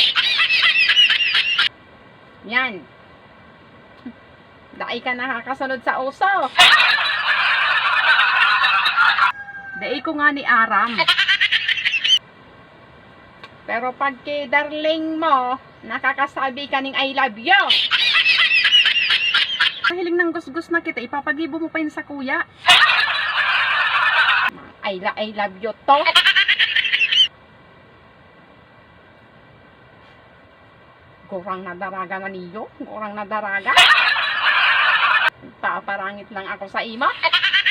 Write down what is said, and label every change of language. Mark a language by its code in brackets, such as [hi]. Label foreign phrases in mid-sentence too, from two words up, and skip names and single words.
[bik] Yan. Dai ka nakakasunod sa uso. Dai ko nga ni aram. Pero pag kay darling mo, nakakasabi ka ning [en] I love you. [bik] Kahiling ng gusgus na kita, ipapagibo mo pa yun sa kuya. [en] I love you to. [bik] Kurang na daraga man iyo. Kurang na daraga. Paparangit lang ako sa ima.